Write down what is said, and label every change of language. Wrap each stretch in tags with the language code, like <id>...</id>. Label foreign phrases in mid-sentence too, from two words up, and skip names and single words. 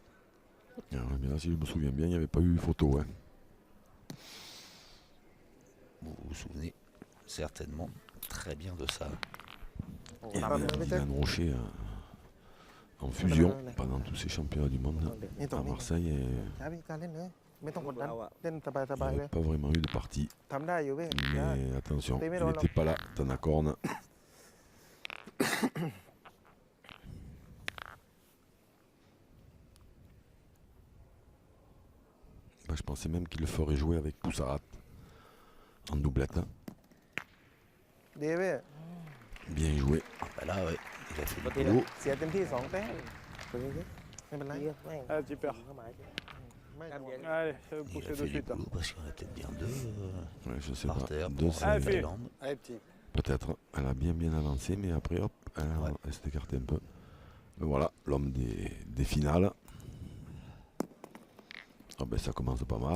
<fr>Mais là, si je me souviens bien, il n'y avait pas eu photo. Hein. Vous vous souvenez certainement très bien de ça. Il y avait Dylan Rocher en fusion pendant tous ces championnats du monde à Marseille. Et</fr> <th>ไม่ต้องกดดัน เล่น</th> <fr>il</fr> <th>สบาย</th> <fr>n'y</fr> <th>ๆ เล</th> <fr>avait</fr> <th>ย</th> <fr>pas vraiment eu de partie.</fr> <th>ทำได้อยู่เว้ย</th> <fr>Mais attention, il Primero, n'était pas là, Tanakorn. Je pensais même qu'il le ferait jouer avec Poussarat en doublette. Hein.</fr> <th>ดีเว้ย</th> <fr>Bien joué. Ah bah là, ouais, il a fait le</fr> <th>ปกติ</th> <fr>boulot.</fr> <th>เสียเต็มที่ 2 แต้มไม่เป็นไร</th> <fr>Ah, tu perds.</fr> <th>ไม่กลัว</th> <fr>Allez, ça va Il pousser a de fait du suite. boulot parce qu'il y en a peut-être bien deux Ouais, je sais par pas. terre Deux, pour c'est- Ah, la fait. Thaïlande. Allez, petit. Peut-être. Elle a bien avancé, mais après, hop, elle s'est écartée un peu. Mais voilà, l'homme des finales. Ah ben, ça commence pas mal.</fr>